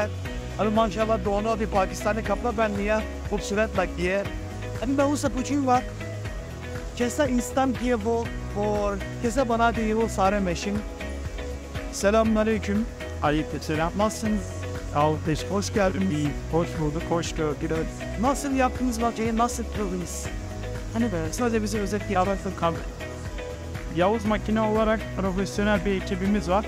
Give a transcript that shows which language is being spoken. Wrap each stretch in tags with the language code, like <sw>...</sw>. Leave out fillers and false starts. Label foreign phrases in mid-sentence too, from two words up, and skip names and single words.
<hi>अभी माशाल्लाह दोनों अभी पाकिस्तानी कपड़ा पहन लिया, खूबसूरत लगती है। अभी मैं उससे पूछूंगा कैसा इंस्टॉल किए वो और कैसे बना दिए वो सारे मशीन।</hi> <tr>Selamünaleyküm. Aleykümselam. Nasılsınız? Alkış, hoş geldin. İyi, hoş bulduk, hoş gördük. Nasıl yaptınız makineyi, nasıl kurdunuz? Hani böyle sadece bize özet Yarasın kabul. Yavuz Makine olarak profesyonel bir ekibimiz var.</tr>